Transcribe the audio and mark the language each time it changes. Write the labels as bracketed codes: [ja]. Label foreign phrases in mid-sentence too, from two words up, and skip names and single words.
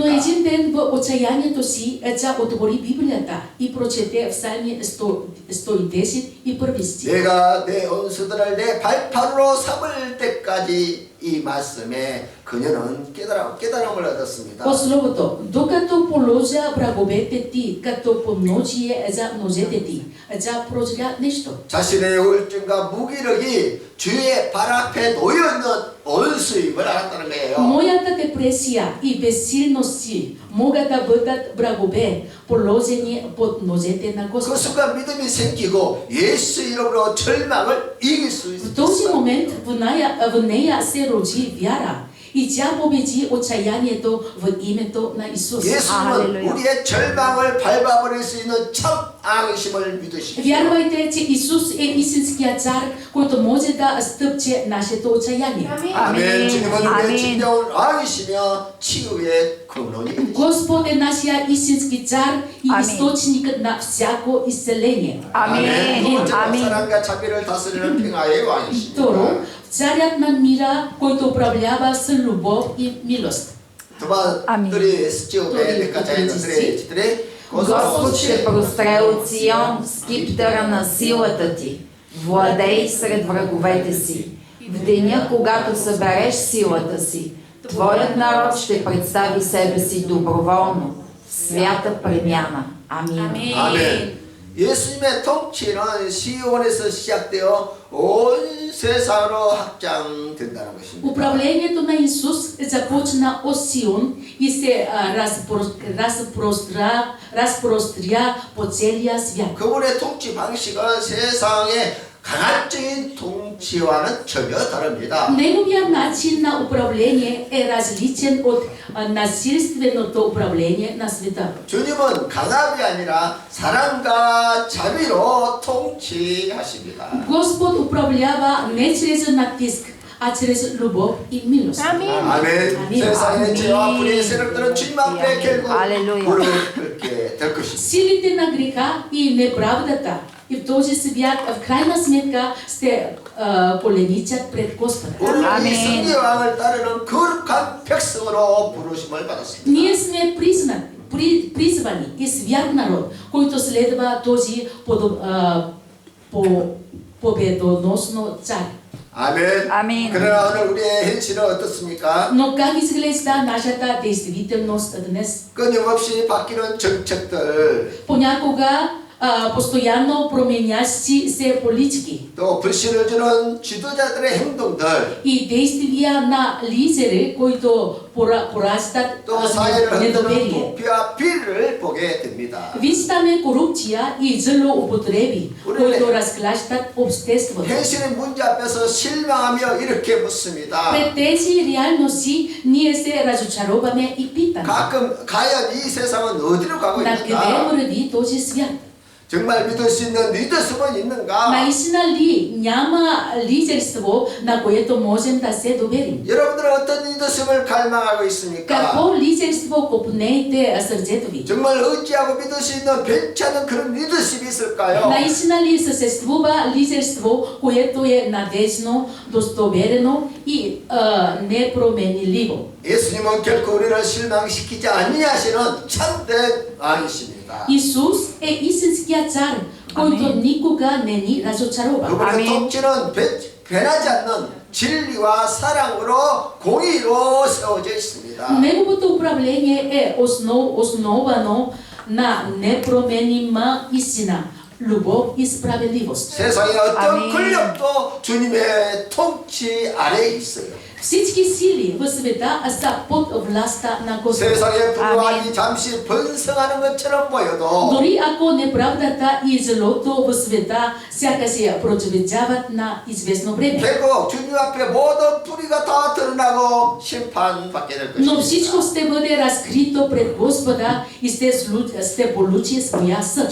[bg] Но един ден в отчаянието си тя отвори Библията и прочете Псалми 110 и първи стих. [ko] 내가 내 원수들을 내 발판으로 삼을 때까지 이 말씀에 그녀는 깨달음을 얻었습니다. [bg] По словото, докато положа враговете ти, като подножие за ножете ти, тя прозря нещо. [ko] 자신의 우울증과 무기력이 주의 발 앞에 놓여있는 원수임을 알았다는 거예요. [bg] Моята депресия и безсилност си могат да бъдат врагове, положени под ножете на [ko] 그 [bg] Господа. [ko] 순간 믿음이 생기고 예수 이름으로 절망을 이길 수 [bg] В този [ko] 있었어요. [bg] момент в нея се роди вяра и тя победи отчаянието в името на Исус. [ko] 예수님은 할렐루야. 우리의 절망을 밟아버릴 수 있는 참 앙심을 믿으십시오. [bg] Вярвайте, че Исус е истинският цар, който може да стъпче нашето отчаяние. [ko] 아멘. 주님은 우리의 아멘. 진정한 왕이시며 치유의 근원이 [bg] Господ е нашия истински цар и Амин. източникът на всяко изцеление. [ko] 아멘. 두 번째로 아멘. 사랑과 자비를 다스리는 평화의 왕이십니다. [bg] Второ, царят на мира, който управлява с любов и милост. Това Амин. дори стихове, нека читаме. Господ ще простре от Сион скиптъра на силата ти. Владей сред враговете си. В деня, когато събереш силата си, твоят народ ще представи себе си доброволно в свята премяна. Амин. [ko] 아멘. 예수님의 통치는 시온에서 시작되어 온 세상으로 확장된다는 것입니다. [bg] Управлението на Исус започна от Сион и се разпростря по целия свят. [ko] 그분의 통치 방식은 세상의 강압적인 통치와는 전혀 다릅니다. [bg] Неговият начин на управление е различен от насилственото управление на света. [ko] 주님은 강압이 아니라 사랑과 자비로 통치하십니다. [bg] Господ управлява не чрез натиск, а чрез любов и милост. [ko] 아멘. 아멘. 세상의 죄와 아멘. 불의의 세력들은 주님 앞에 결국 할렐루야. 무릎을 꿇게 될 것입니다. [bg] Силите на греха и неправдата и в този свят в крайна сметка ще коленичат пред Господа. [ko] 우리는 이 아멘. 승리의 왕을 따르는 거룩한 백성으로 부르심을 받았습니다. [bg] Ние сме призвани и свят народ, който следва този победоносно цар. [ko] 아멘. 아멘. 그러나 오늘 우리의 현실은 어떻습니까? [bg] Но как изглежда нашата действителност днес? [ko] 끊임없이 바뀌는 정책들, [bg] Понякога постоянно променящи се политики [ko] 또 불신을 주는 지도자들의 행동들, [bg] и действия на лидери, които пораждат [ko] 또 사회를 흔드는 [bg] недоверие. [ko] 부패와 비리를 보게 됩니다. [bg] Виждаме корупция и злоупотреби, [ko] 우리는 [bg] които разклащат обществото. [ko] 현실의 문제 앞에서 실망하며 이렇게 묻습니다. [bg] Пред тези реалности ние се разочароваме и питаме. [ko] 가끔 과연 이 세상은 어디로 가고 [bg] На къде [ko] 있는가? [bg] върви този свят? [ko] 정말 믿을 수 있는 리더십은 있는가? [bg] Наистина ли няма лидерство, на което можем да се доверим? [ko] 여러분들은 어떤 리더십을 갈망하고 있습니까? [bg] Какво лидерство копнеете сърцето ви? [ko] 정말 의지하고 믿을 수 있는 괜찮은 그런 리더십이 있을까요? [bg] Наистина ли съществува лидерство, което е надежно, достоверено и непроменливо? [ko] 예수님은 결코 우리를 실망시키지 아니하시는 참된 왕이십니다. [bg] Исус е истинският цар, който никога не ни разочарова. [ko] 그분의 아멘. 통치는 변하지 않는 진리와 사랑으로 공의로 세워져 있습니다. [bg] Неговото управление е основано на непроменима истина, любов и справедливост. [ko] 세상의 어떤 아멘. 권력도 주님의 통치 아래에 있어요. [bg] Всички сили в света са под властта на Господа. [ko] 세상의 불화이 잠시 번성하는 것처럼 보여도 [bg] Дори ако неправдата и злото в света сякаш я процветяват на известно време. [ko] 결국 주님 앞에 모든 뿌리가 다 드러나고 심판받게 될 [bg] Но [ko] 것입니다. [bg] всичко ще бъде разкрито пред Господа и ще получи своя съд.